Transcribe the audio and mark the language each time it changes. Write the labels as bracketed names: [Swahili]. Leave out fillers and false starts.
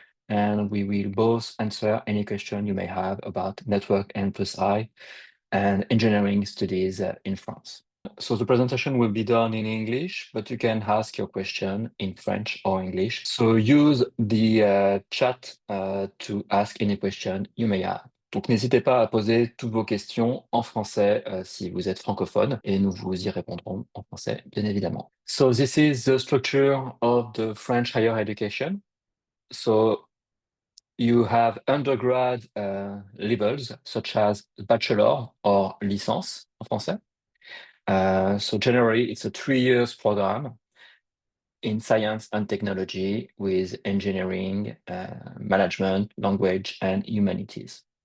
[English] And we will both answer any question you may have about Network and Plus I and engineering studies in France. So the presentation will be done in English, but you can ask your question in French or English. So use the chat to ask any question you may have. [French] Donc n'hésitez pas à poser toutes vos questions en français si vous êtes francophone et nous vous y répondrons en français, bien évidemment. [English] So this is the structure of the French higher education. So you have undergrad levels such as bachelor or [French] licence en français. [English] So generally, it's a 3 years program in science and technology with engineering, management, language, and humanities.